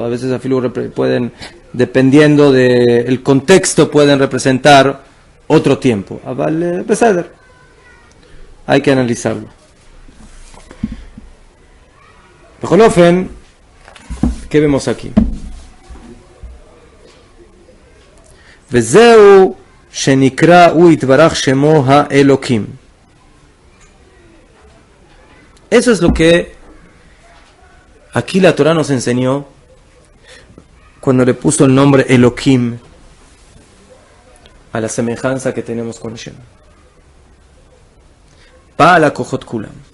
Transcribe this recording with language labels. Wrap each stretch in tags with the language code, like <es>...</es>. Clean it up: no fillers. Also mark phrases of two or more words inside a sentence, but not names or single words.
<es>A veces pueden, dependiendo del contexto, pueden representar otro tiempo. Hay que analizarlo. Bejolofen, ¿qué vemos aquí?</es> <he>וזהו שנקרא הוא יתברך שמו האלוקים.</he> <es>Eso es lo que aquí la Torah nos enseñó cuando le puso el nombre Elohim a la semejanza que tenemos con Hashem.</es> <he>בעל הכוחות כולם.</he>